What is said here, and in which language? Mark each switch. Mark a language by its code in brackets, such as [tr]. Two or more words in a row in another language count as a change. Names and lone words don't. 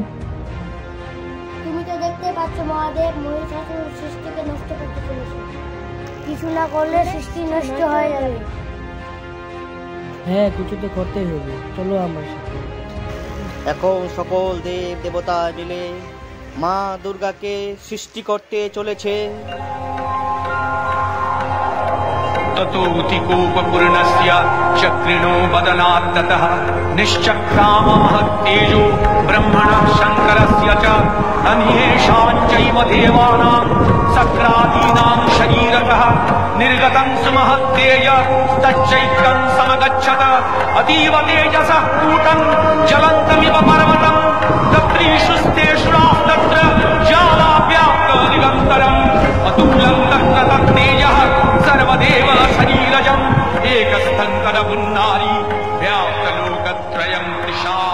[bn] তুমি তো দেখতে পাচ্ছ মহাদেব, মহিষাসুর সৃষ্টিকে নষ্ট করতে চলেছে। কিছু না করলে সৃষ্টি নষ্ট হয়ে যাবে। হ্যাঁ, কিছু তো করতেই হবে, চলো আমার সাথে। এখন সকল দেব দেবতা মিলে মা দুর্গাকে সৃষ্টি করতে চলেছে। [sa] ततोऽतिकोपपूर्णस्य चक्रिणो बदनात् ततः निश्चक्रामः तेजो ब्रह्मणः शङ्करस्य च अन्येषां चैव देवानां सक्रादीनां शरीरतः निर्गतं सुमहत्तेज तच्चैत्रं समगच्छत अतीव तेजसः कूटं ज्वलन्तमिव पर्वतं तत्रीषुस्तेषु तत्र ज्वालाव्याप्त निरन्तरम् अतुलं तत्तेजः सर्वदेव शरीरजम् एकस्थङ्करपुन्नारी व्याप्तलोकत्रयं तृषा।